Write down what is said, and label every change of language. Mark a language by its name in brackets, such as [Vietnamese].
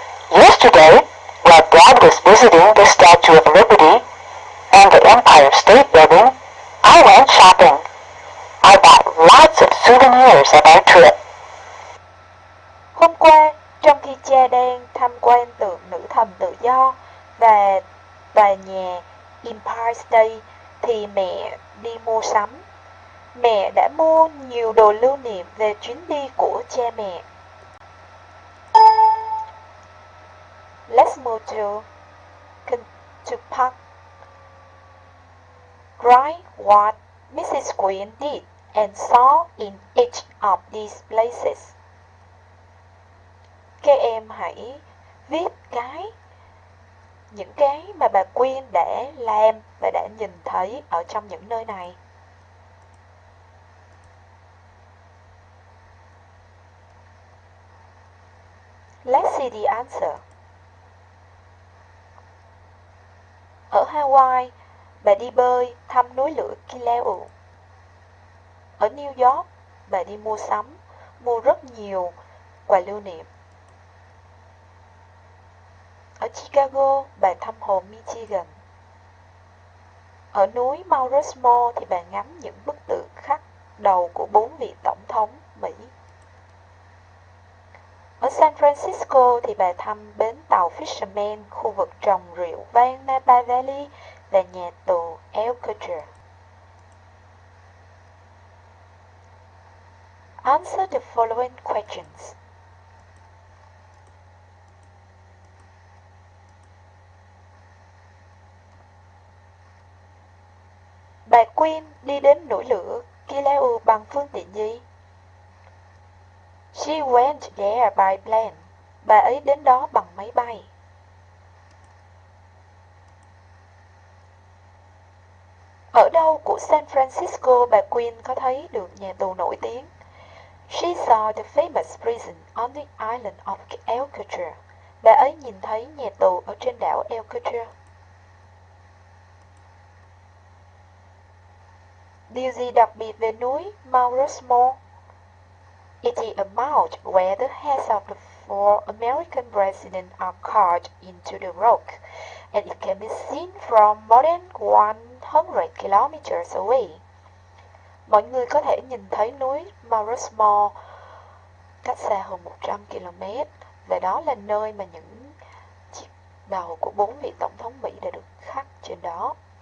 [English] Yesterday, while Dad was visiting the Statue of Liberty and the Empire State Building, I went shopping. I bought lots of souvenirs of our trip. [Vietnamese] Hôm qua, trong khi cha đang tham quan tượng nữ thần tự do và tòa nhà Empire State, thì mẹ đi mua sắm. Mẹ đã mua nhiều đồ lưu niệm về chuyến đi của cha mẹ. [English] Let's move to park. Write what Mrs. Queen did and saw in each of these places. [Vietnamese] Các em hãy viết những cái mà bà Queen đã làm và đã nhìn thấy ở trong những nơi này. [English] Let's see the answer. [Vietnamese] Ở Hawaii, bà đi bơi thăm núi lửa Kilauea. Ở New York, bà đi mua sắm, mua rất nhiều quà lưu niệm. Ở Chicago, bà thăm hồ Michigan. Ở núi Mount Rushmore thì bà ngắm những bức tượng khắc đầu của 4 vị tổng thống Mỹ. Ở San Francisco thì bà thăm bến tàu Fisherman, khu vực trồng rượu vang Napa Valley và nhà tù Alcatraz. [English] Answer the following questions. [Vietnamese] Bà Queen đi đến núi lửa Kilauea bằng phương tiện gì? [English] She went there by plane. [Vietnamese] Bà ấy đến đó bằng máy bay. Ở đâu của San Francisco bà Queen có thấy được nhà tù nổi tiếng? [English] She saw the famous prison on the island of Alcatraz. [Vietnamese] Bà ấy nhìn thấy nhà tù ở trên đảo Alcatraz. Điều gì đặc biệt về núi Mount Rushmore? [English] It is a mount where the heads of the 4 American presidents are carved into the rock, and it can be seen from more than 100 kilometers away. [Vietnamese] Mọi người có thể nhìn thấy núi Mount Rushmore cách xa hơn 100 km, và đó là nơi mà những chiếc đầu của 4 vị tổng thống Mỹ đã được khắc trên đó.